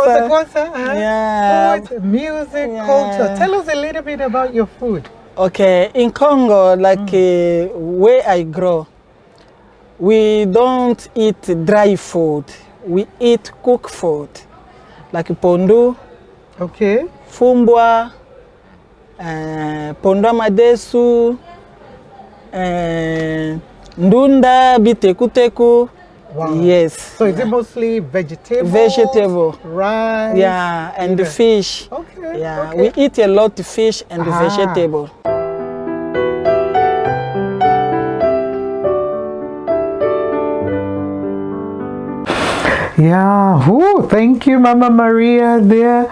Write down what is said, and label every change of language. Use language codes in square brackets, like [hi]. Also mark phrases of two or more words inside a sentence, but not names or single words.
[en] Kwasa kwasa. Yeah. Food, music, Yeah. culture. Tell us a little bit about your food. Okay, in Congo, like where I grow, we don't eat dry food. We eat cooked food, like pondu, Okay. fumbwa, pondu madesu, ndunda, bitekuteku. Wow. Yes. So is it mostly vegetable? Vegetable. Rice. Yeah, and the fish. Okay. Yeah, Okay. we eat a lot of fish and vegetable. Yeah, thank you, Mama Maria there.